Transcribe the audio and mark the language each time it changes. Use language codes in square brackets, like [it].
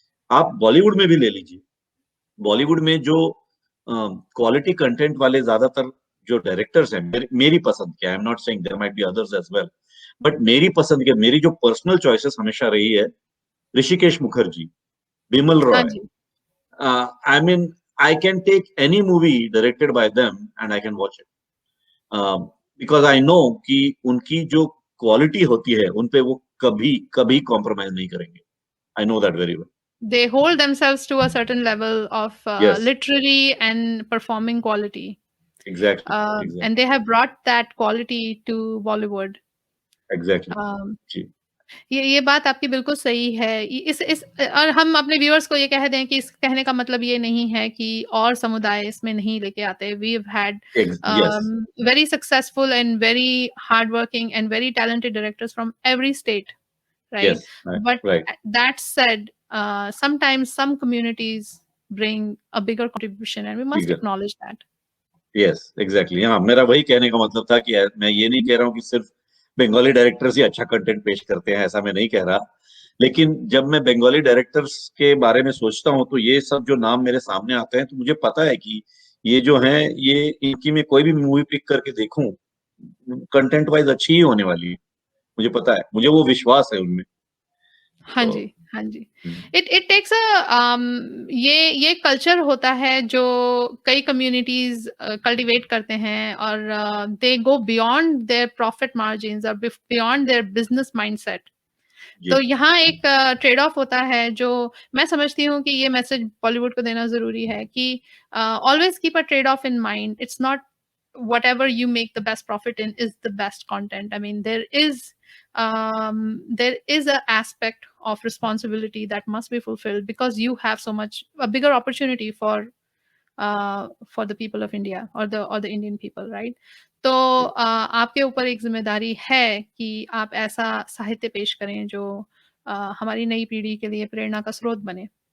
[hi] आप बॉलीवुड में भी ले लीजिए, बॉलीवुड में जो क्वालिटी कंटेंट वाले ज्यादातर जो डायरेक्टर्स हैं, मेरी पसंद के, [en] I am not saying there might be others as well, [hi] but मेरी पसंद के, मेरी जो पर्सनल चॉइसेस हमेशा रही है, ऋषिकेश मुखर्जी, बिमल हाँ रॉय, जी। [en] I mean, I can take any movie directed by them and I can watch it, because I know [hi] कि उनकी जो क्वालिटी होती है उनपे वो कभी कभी कॉम्प्रोमाइज नहीं करेंगे। [en] I know that very well. They hold themselves to a certain level of Yes. literary and performing quality. Exactly. Exactly. And they have brought that quality to Bollywood. Exactly. Um, [hi] जी. ये बात आपकी बिल्कुल सही है। इस और हम अपने व्यूअर्स को ये कह दें कि इस कहने का मतलब ये नहीं है कि और समुदाय इसमें नहीं लेके आते। [en] We have had Yes. very successful and very hardworking and very talented directors from every state, right? Yes. But Right. that said, sometimes some communities bring a bigger contribution and we must Bigger. acknowledge that. Yes exactly [hi] हाँ मेरा वही कहने का मतलब था कि मैं ये नहीं कह रहा हूँ कि सिर्फ बंगाली डायरेक्टर्स ही अच्छा कंटेंट पेश करते हैं, ऐसा मैं नहीं कह रहा। लेकिन जब मैं बंगाली डायरेक्टर्स के बारे में सोचता हूँ तो ये सब जो नाम मेरे सामने आते हैं तो मुझे पता है कि ये जो हैं ये इनकी मैं कोई भी मूवी पिक करके देखूं कंटेंट वाइज अच्छी ही होने वाली है, मुझे पता है, मुझे वो विश्वास है उनमें। हाँ तो जी, हाँ जी। इट टेक्स ये कल्चर होता है जो कई कम्युनिटीज कल्टीवेट करते हैं और [en] they go beyond their profit margins [hi] और बियॉन्ड देयर बिजनेस माइंडसेट। तो यहाँ एक ट्रेड ऑफ होता है जो मैं समझती हूँ कि ये मैसेज बॉलीवुड को देना जरूरी है कि [en] Always keep a trade off in mind. It's not whatever you make the best profit in is the best content. I mean, there is a aspect of responsibility that must be fulfilled because you have so much a bigger opportunity for the people of India or the Indian people, right? [hi] तो आपके ऊपर एक जिम्मेदारी है कि आप ऐसा साहित्य पेश करें जो हमारी नई पीढ़ी के लिए प्रेरणा का स्रोत बने।